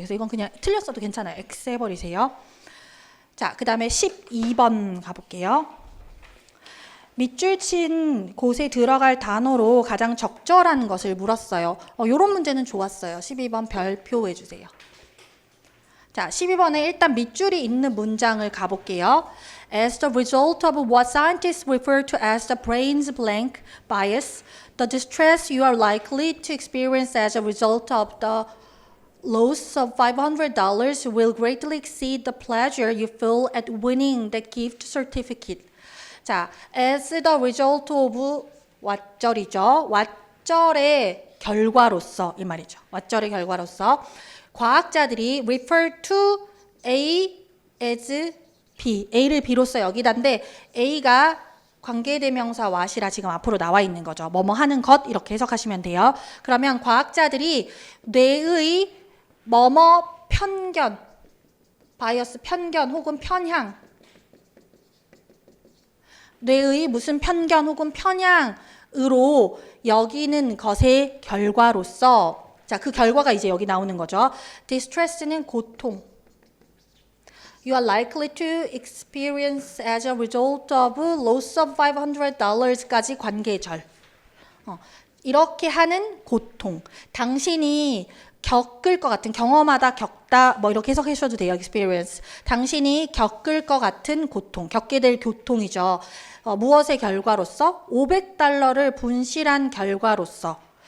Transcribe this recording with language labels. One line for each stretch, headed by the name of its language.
Korean: 그래서 이건 그냥 틀렸어도 괜찮아요. X 해버리세요. 자, 그 다음에 12번 가볼게요. 밑줄 친 곳에 들어갈 단어로 가장 적절한 것을 물었어요. 요런 문제는 좋았어요. 12번 별표 해주세요. 자, 12번에 일단 밑줄이 있는 문장을 가볼게요.
English: As the result of what scientists refer to as the brain's blank bias, the distress you are likely to experience as a result of the loss of $500 will greatly exceed the pleasure you feel at winning the gift certificate.
Korean: 자, as the result of 왓절이죠. 왓절의 결과로서 이 말이죠. 왓절의 결과로서 과학자들이
English: refer to A as B,
Korean: A를 B로서 여기다인데 A가 관계대명사 what이라 지금 앞으로 나와 있는 거죠. 뭐뭐 하는 것 이렇게 해석하시면 돼요. 그러면 과학자들이 뇌의 뭐뭐 편견, 바이어스 편견 혹은 편향, 뇌의 무슨 편견 혹은 편향으로 여기는 것의 결과로서 자, 그 결과가 이제 여기 나오는 거죠. distress는 고통.
English: You are likely to experience as a result of loss of $500까지
Korean: 관계절. 이렇게 하는 고통. 당신이 겪을 것 같은 경험하다 겪다 뭐 이렇게 해석하셔도 돼요.
English: experience.
Korean: 당신이 겪을 것 같은 고통. 겪게 될 고통이죠. 무엇의 결과로서? $500를 분실한 결과로서.